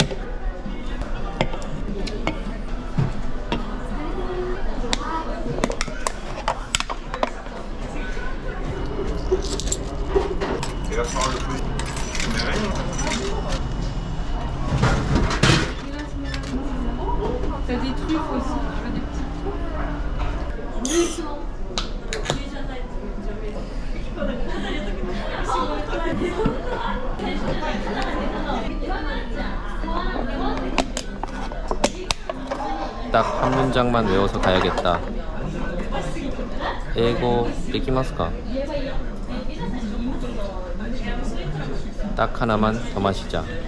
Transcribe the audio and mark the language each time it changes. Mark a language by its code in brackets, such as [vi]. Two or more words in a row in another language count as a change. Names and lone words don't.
[fr] Il y a des trucs aussi, des petits trucs. [ko] 딱 한 문장만 외워서 가야겠다. [ja] 英語できますか? [ko] 딱 하나만 더 마시자.